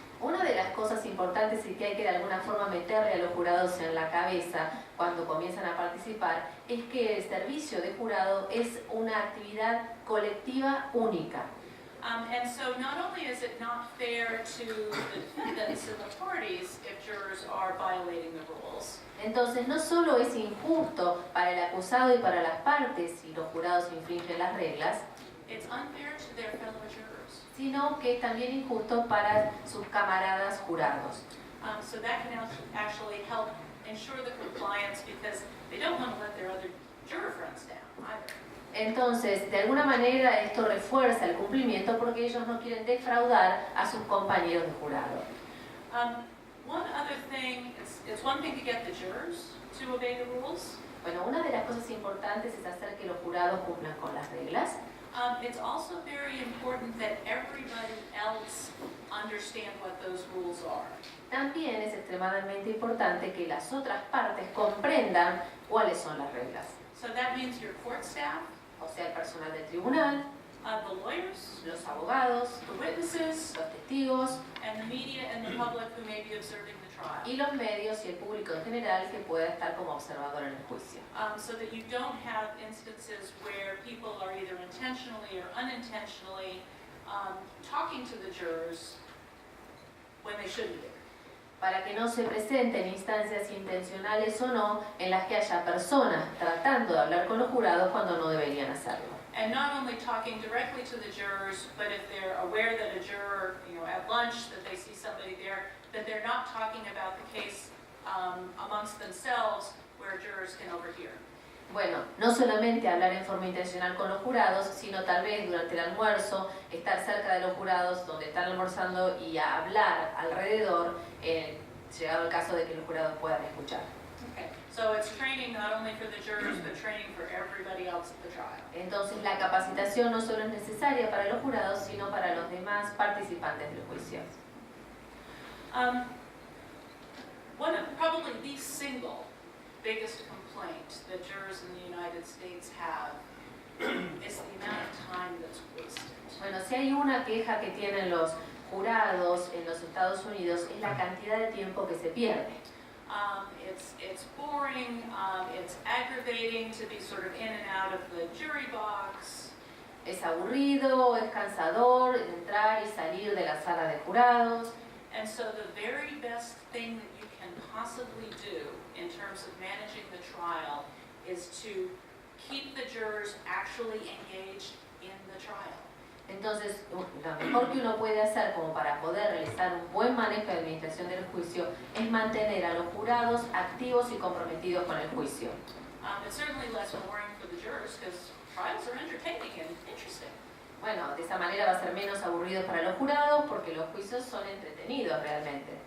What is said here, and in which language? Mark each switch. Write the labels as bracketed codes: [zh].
[es] Una de las cosas importantes y que hay que de alguna forma meterle a los jurados en la cabeza cuando comienzan a participar es que el servicio de jurado es una actividad colectiva única. [en] And so not only is it not fair to the defendants and the parties if jurors are violating the rules, [es] Entonces no solo es injusto para el acusado y para las partes si los jurados infringen las reglas, [en] it's unfair to their fellow jurors. [es] sino que es también injusto para sus camaradas jurados. [en] So that can actually help ensure the compliance because they don't want to let their other juror friends down either. [es] Entonces, de alguna manera esto refuerza el cumplimiento porque ellos no quieren defraudar a sus compañeros de jurado. [en] One other thing, it's one thing to get the jurors to obey the rules. [es] Bueno, una de las cosas importantes es hacer que los jurados cumplan con las reglas. [en] It's also very important that everybody else understand what those rules are. [es] También es extremadamente importante que las otras partes comprendan cuáles son las reglas. [en] So that means your court staff, [es] O sea, el personal del tribunal, [en] the lawyers, [es] los abogados, [en] the witnesses, [es] los testigos [en] and the media and the public who may be observing the trial. [es] y los medios y el público en general que pueda estar como observador en el juicio. [en] So that you don't have instances where people are either intentionally or unintentionally talking to the jurors when they shouldn't be. [es] Para que no se presenten instancias intencionales o no en las que haya personas tratando de hablar con los jurados cuando no deberían hacerlo. [en] And not only talking directly to the jurors, but if they're aware that a juror, at lunch, that they see somebody there, that they're not talking about the case amongst themselves where jurors can overhear. [es] Bueno, no solamente hablar en forma intencional con los jurados, sino tal vez durante el almuerzo estar cerca de los jurados donde están almorzando y hablar alrededor, llegado el caso de que los jurados puedan escuchar. [en] Okay. So it's training not only for the jurors, but training for everybody else at the trial. [es] Entonces la capacitación no solo es necesaria para los jurados, sino para los demás participantes del juicio. [en] One of probably the single biggest complaint that jurors in the United States have is the amount of time that's wasted. [es] Bueno, si hay una queja que tienen los jurados en los Estados Unidos es la cantidad de tiempo que se pierde. [en] It's boring, it's aggravating to be sort of in and out of the jury box. [es] Es aburrido, es cansador entrar y salir de la sala de jurados. [en] And so the very best thing that you can possibly do in terms of managing the trial is to keep the jurors actually engaged in the trial. [es] Entonces, lo mejor que uno puede hacer como para poder realizar un buen manejo de administración del juicio es mantener a los jurados activos y comprometidos con el juicio. [en] It's certainly less boring for the jurors because trials are entertaining and interesting. [es] Bueno, de esa manera va a ser menos aburrido para los jurados porque los juicios son entretenidos realmente.